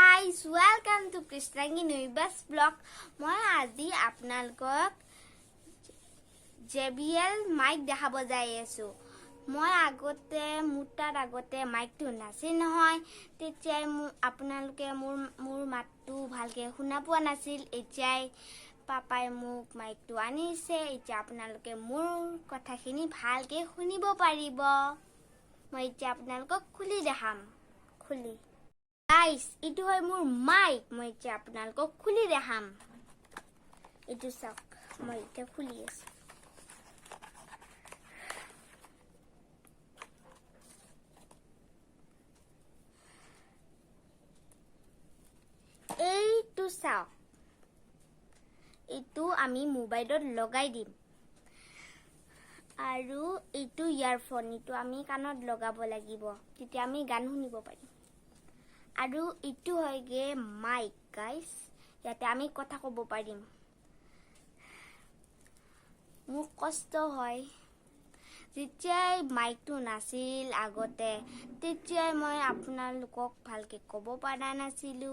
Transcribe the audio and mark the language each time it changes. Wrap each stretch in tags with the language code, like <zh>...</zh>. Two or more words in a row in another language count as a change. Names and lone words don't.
<en>guys, welcome to Krishna's Neighbors vlog.</en> <as>মই আজি আপোনালোকক JBL mic দেখাব যাই আছো। মই আগতে মুটাৰ আগতে মাইকটো নাছিল নহয়, তেতিয়া আপোনালোকে মোৰ মাতটো ভালকে শুনা পোৱা নাছিল। এতিয়াই পাপাই মোক মাইকটো আনিছে, এতিয়া আপোনালোকে মোৰ কথাখিনি ভালকে শুনিব পাৰিব। মই এতিয়া আপোনালোকক খুলি দেখাম। খুলি Guys, ইটো হয় মোৰ mic. মই চা আপোনালোক খুলি দেখাম. ইটো চাক। মই তা খুলি আছে. এইটো চাক. ইটো আমি mobile লগাই দিম. আৰু ইটো earphone ইটো আমি কাণত লগাব লাগিব. তেতিয়া আমি গান শুনিব পাৰি. আৰু ইটো হয়গে মাইক গাইস, ইয়াতে আমি কথা কব পাৰিম। মোক কষ্ট হয় যেতিয়াই মাইকটো নাছিল আগতে, তেতিয়াই মই আপোনালোকক ভালকে কব পৰা নাছিলো।</as>